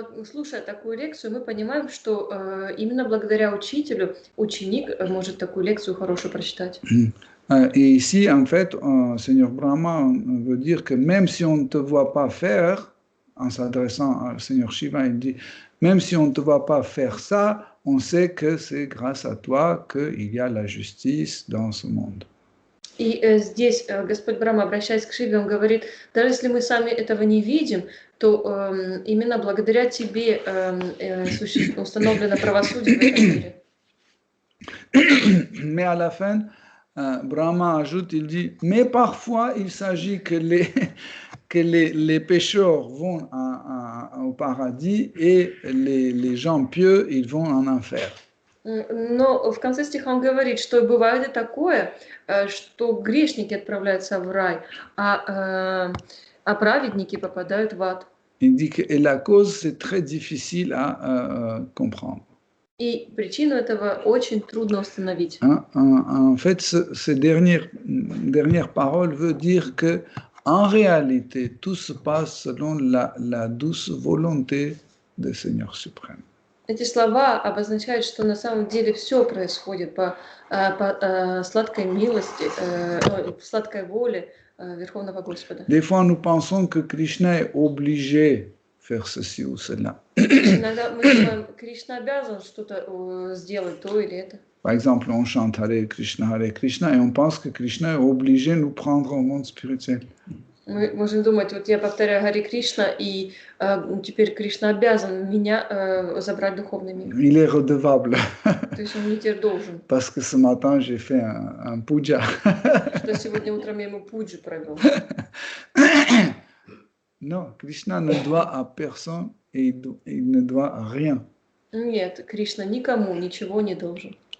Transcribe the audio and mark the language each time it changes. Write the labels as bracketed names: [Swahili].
[Russian] Слушая такую лекцию, мы понимаем, что именно благодаря учителю ученик может такую лекцию хорошую прочитать. [French] Et ici, en fait, Seigneur Brahma veut dire que même si on ne te voit pas faire, en s'adressant au Seigneur Shiva, il dit, même si on ne te voit pas faire ça, on sait que c'est grâce à toi qu'il y a la justice dans ce monde. [Russian] И здесь Господь Брахма, обращаясь к Шиве, он говорит, даже если мы сами этого не видим, то именно благодаря тебе установлено правосудие в этом мире. [French] Mais à la fin, Brahma ajoute, il dit, mais parfois il s'agit que les pécheurs vont au paradis et les gens pieux, ils vont en enfer. [Russian] Но в конце стиха он говорит, что бывает и такое, что грешники отправляются в рай, а праведники попадают в ад. [French] Il dit que et la cause, c'est très difficile à comprendre. [Russian] И причину этого очень трудно установить. [French] En fait, ces dernières paroles veut dire que en réalité, tout se passe selon la douce volonté du Seigneur suprême. [Russian] Эти слова обозначают, что на самом деле все происходит по сладкой милости, сладкой воле Верховного Господа. [French] Des fois, nous pensons que Krishna est obligé de faire ceci ou cela. [Russian] Иногда мы думаем, Кришна обязан что-то сделать, то или это. [French] Par exemple, on chante Hare Krishna et on pense que Krishna est obligé de nous prendre au monde spirituel. [Russian] Мы можем думать, вот я повторяю Харе Кришна, и теперь Кришна обязан меня забрать в духовный мир. [French] Il est redevable. [Russian] То есть он мне теперь должен. [French] Parce que ce matin, j'ai fait un puja. [Russian] Что сегодня утром я ему пуджу провел. [French] Non, Krishna ne doit à personne et il ne doit rien. [Russian] Нет, Кришна никому ничего не должен.